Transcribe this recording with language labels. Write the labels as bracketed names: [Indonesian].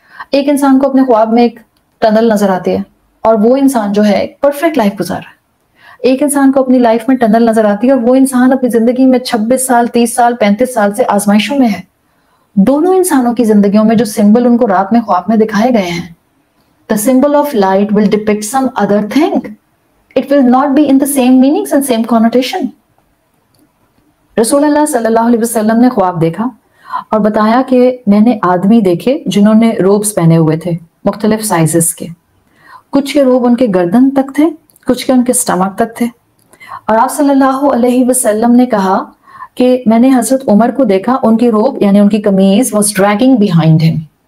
[Urdu] ایک انسان کو اپنے خواب میں ایک ٹنل نظر آتی ہے اور وہ انسان جو ہے ایک پرفیکٹ لائف گزار رہا ہے. ایک انسان کو اپنی لائف میں ٹنل نظر آتی ہے اور وہ انسان اپنی زندگی میں 26 سال، 30 سال، 35 سال سے آزمائشوں میں ہے. دونوں انسانوں کی زندگیوں میں جو سمبل ان کو رات میں خواب میں دکھائے گئے ہیں، [English] the symbol of light will depict some other thing. It will not be in the same meanings and same connotation. [Urdu] رسول اللہ صلی اللہ علیہ وسلم نے خواب دیکھا اور بتایا کہ میں نے آدمی دیکھے جنہوں نے روبز پہنے ہوئے تھے مختلف سائزز کے. کچھ کے روب ان کے گردن تک تھے، کچھ کے ان کے سٹمک تک تھے. اور آپ صلی اللہ علیہ وسلم نے کہا کہ میں نے حضرت عمر کو دیکھا، ان کی روب یعنی ان کی قمیض [English] was dragging behind him.